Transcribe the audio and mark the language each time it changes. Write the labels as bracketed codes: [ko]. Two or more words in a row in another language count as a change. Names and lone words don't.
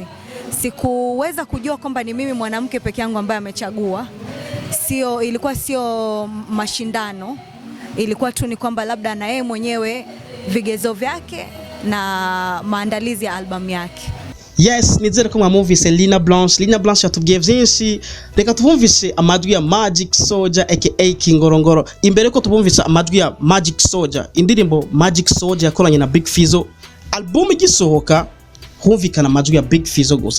[sw] Sikuweza kujua kwamba ni mimi mwanamke peke yangu ambaye amechagua. Ilikuwa sio mashindano. Ilikuwa tu ni kwamba labda na yeye mwenyewe vigezo vyake na maandalizi ya album yake. [en] Yes, [rn] nizere ko mwamuvise Linah Blanche yatubwiye byinshi. Reka tubumvise amajwi ya Magic Soldier aka Kingorongoro. Imbere ko tubumvise amajwi ya Magic Soldier, indirimbo Magic Soldier yakoranye na Big Fizzo, album igisohoka humvikana amajwi ya Big Fizzo gusa.